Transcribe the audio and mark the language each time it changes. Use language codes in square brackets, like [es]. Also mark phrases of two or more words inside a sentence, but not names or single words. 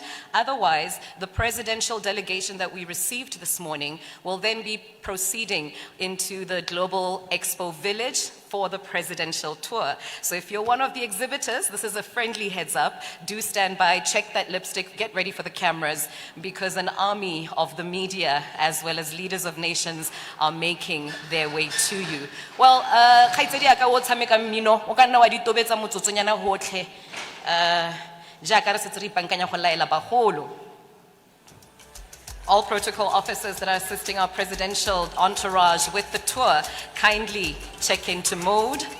[en] Otherwise, the presidential delegation that we received this morning will then be proceeding into the Global Expo Village for the presidential tour. So if you're one of the exhibitors, this is a friendly heads up. Do stand by, check that lipstick, get ready for the cameras, because an army of the media as well as leaders of nations are making their way to you. Well, [tn] kgaitsedi ya ka o tshameka mmino, o ka nna wa di tobetsa motsotsonyana hotlhe. Jaaka re setse re ipankanya go laela bagolo. [en] All protocol officers that are assisting our presidential entourage with the tour, kindly check into mode.